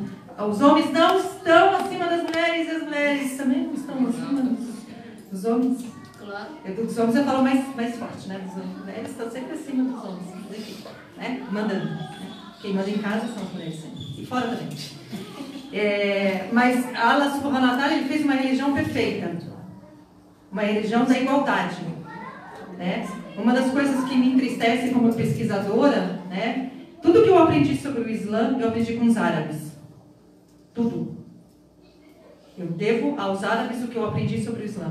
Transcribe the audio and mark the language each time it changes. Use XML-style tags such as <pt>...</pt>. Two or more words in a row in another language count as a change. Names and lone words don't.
<pt>Os homens não estão acima das mulheres e as mulheres também não estão acima dos homens. Claro. Dos homens eu falo mais forte, né? As mulheres estão sempre acima dos homens, aqui, né? Mandando. Né? Quem manda em casa são as mulheres sempre. E fora também. Mas</pt> <ar>الله سبحانه وتعالى,</ar> <pt>ele fez uma religião perfeita, uma religião da igualdade, né? Uma das coisas que me entristece como pesquisadora, né? Tudo que eu aprendi sobre o Islã, eu aprendi com os árabes. Tudo. Eu devo aos árabes o que eu aprendi sobre o Islã.</pt>